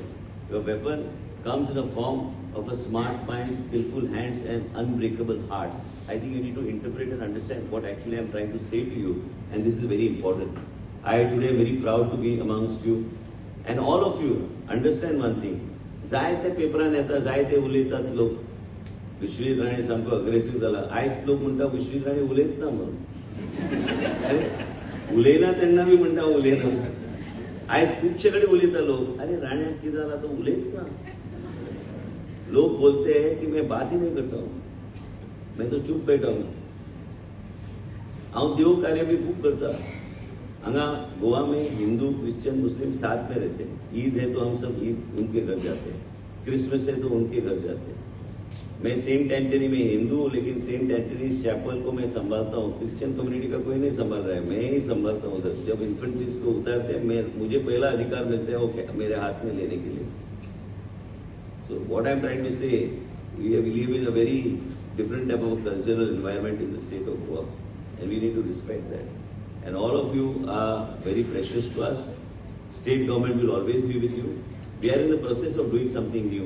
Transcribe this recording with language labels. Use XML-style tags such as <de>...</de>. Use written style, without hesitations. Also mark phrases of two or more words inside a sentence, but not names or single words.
<en>Your weapon comes in a form of a smart mind, skillful hands and unbreakable hearts. I think you need to interpret and understand what actually I'm trying to say to you, and this is very important. I today am very proud to be amongst you, and all of you understand one thing.</en> <kok>जायते पेपरान येता जायते उलयतात लोक विश्वजीत राणे सामको अग्रेसिव्ह झाला आयज लोक म्हणटा विश्वजीत राणे उलयत ना म्हणून उलयना तेन्ना बी म्हणटा उलयना आयज खुबशे कडेन उलयता लोक अरे राण्याक कितें जाला तो उलयत ना</kok> <hi>लोग बोलते हैं कि मैं बात ही नहीं करता हूं मैं तो चुप बैठा हूं हाउ देव कार्य भी खूब करता हंगा गोवा में हिंदू क्रिश्चियन मुस्लिम साथ में रहते हैं ईद है तो हम सब ईद उनके घर जाते हैं क्रिसमस है तो उनके घर जाते हैं मैं सेंट एंटनी में हिंदू हूं लेकिन सेंट एंटनीज चैपल को मैं संभालता हूं</hi> <en>Christian community</en> <hi>का कोई नहीं संभाल रहा है मैं ही संभालता हूं उधर जब इन्फेंट्रीज को उतारते हैं मुझे पहला अधिकार मिलता है वो मेरे हाथ में लेने के लिए</hi> <en>So what I'm trying to say, we live in a very different type of cultural environment in the state of Goa, and we need to respect that. And all of you are very precious to us. State government will always be with you. We are in the process of doing something new.</en>